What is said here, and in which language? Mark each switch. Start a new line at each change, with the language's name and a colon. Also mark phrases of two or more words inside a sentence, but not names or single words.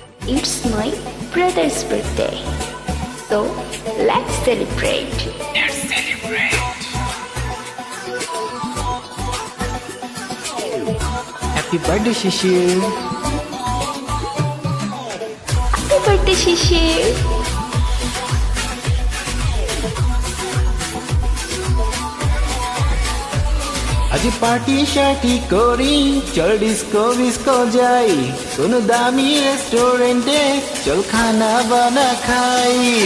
English: it's my brother's birthday. So let's celebrate. Let's celebrate. Happy birthday, Shishir. Happy birthday, Shishir.
Bhojpuri: आज पार्टी शार्टी करी चल डिस्को विस्को जाई कोनो दामी रेस्टोरेंटे चल खाना बना खाई